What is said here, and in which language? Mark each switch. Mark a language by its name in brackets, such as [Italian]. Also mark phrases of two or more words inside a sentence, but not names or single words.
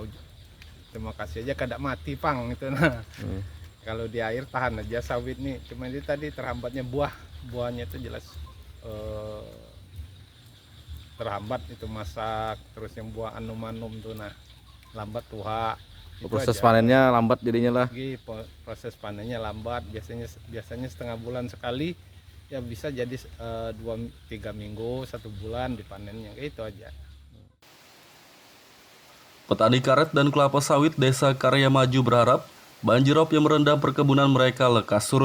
[Banjar] Terima kasih aja kada mati Pang itu Kalau di air tahan aja sawit nih, cuma ini tadi terhambatnya buahnya itu jelas terhambat itu masak, terus yang buah anum-anum tuh lambat tuha. [Indonesian] Proses panennya lambat jadinya lah. Proses panennya lambat, biasanya setengah bulan sekali, ya bisa jadi 2-3 minggu, 1 bulan dipanennya, kayak itu aja. Petani karet dan kelapa sawit Desa Karya Maju berharap banjirop yang merendam perkebunan mereka lekas surut.